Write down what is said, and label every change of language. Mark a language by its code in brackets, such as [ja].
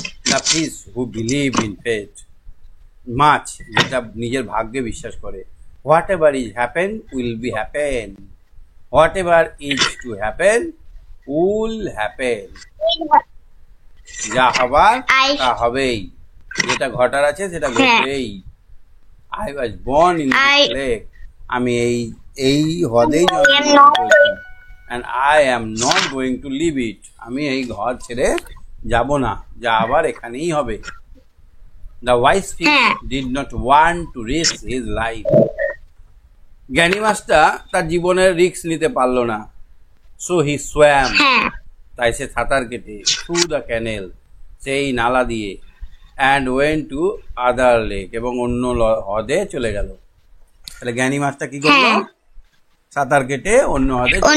[en] the fish who believe in fate, [bn] মাছ যেটা নিজের ভাগ্যে বিশ্বাস করে। [en] Whatever is happen will be happen, whatever is to happen will happen. [bn] যা হবার তা হবেই, যেটা ঘটার আছে সেটা ঘটবেই। [en] I was born in this lake. [bn] আমি এই হ্রদেই জন্মগ্রহণ করেছি, [en] and I am not going to leave it. [bn] আমি এই ঘর ছেড়ে যাব না, যা আবার এখানেই হবে। [en] The wise fish did not want to risk his life. [bn] জ্ঞানী মাছটা তার জীবনের রিস্ক নিতে পারলো না। [en] So he swam. [bn] তাই সে সাঁতার কেটে [en] through the canal, [bn] সেই নালা দিয়ে, [en] and went to other lake, [bn] এবং অন্য হ্রদে চলে গেল। তাহলে জ্ঞানী মাছটা কি করলো? সাঁতার কেটে অন্য হ্রদে।